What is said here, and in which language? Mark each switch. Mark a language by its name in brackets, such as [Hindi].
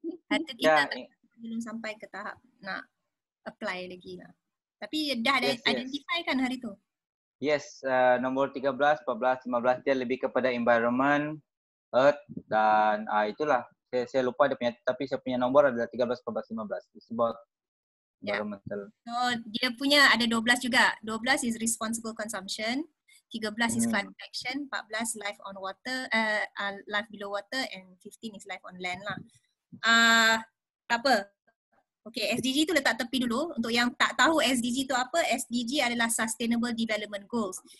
[Malay] Harta kita belum sampai ke tahap nak apply lagi lah. Tapi dah ada identify kan hari tu? Yes, nombor 13, 14, 15 dia lebih kepada environment, earth, dan itulah. Saya lupa dia punya, tapi saya punya nombor adalah 13, 14, 15. [English] It's about environmental. [Malay] So dia punya ada 12 juga. [English] 12 is responsible consumption, 13 is climate action, 14 life on water, life below water, and 15 is life on land lah. [Malay] Tak apa. Okay, SDG tu letak tepi dulu. Untuk yang tak tahu SDG tu apa, SDG adalah Sustainable Development Goals.